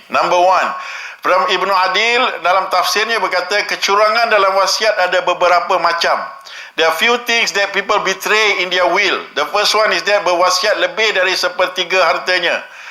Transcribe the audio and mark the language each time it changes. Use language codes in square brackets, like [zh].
[ms] Number 1, Ibnu Adil dalam tafsirnya berkata kecurangan dalam wasiat ada beberapa macam. [en] There are few things that people betray in their will. The first one is that [ms] berwasiat lebih dari sepertiga hartanya.